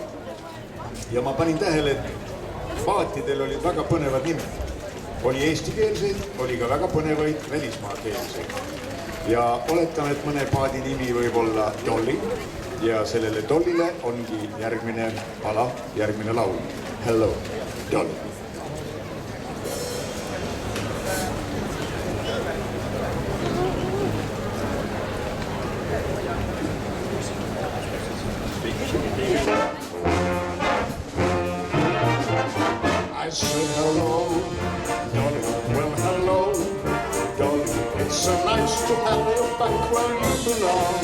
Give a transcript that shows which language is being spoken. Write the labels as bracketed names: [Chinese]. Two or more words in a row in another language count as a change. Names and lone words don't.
[Estonian] Ja ma panin tähele, et paatidel olid väga põnevad nimed. Oli eestikeelseid, oli ka väga põnevaid välismaakeelseid. Ja oletame, et mõne paadi nimi võib olla Dolly. Ja sellele Dollile ongi järgmine pala, järgmine laul. [English] Hello, Dolly. I said hello, Dolly, well hello, Dolly, it's so nice to have you back where you belong.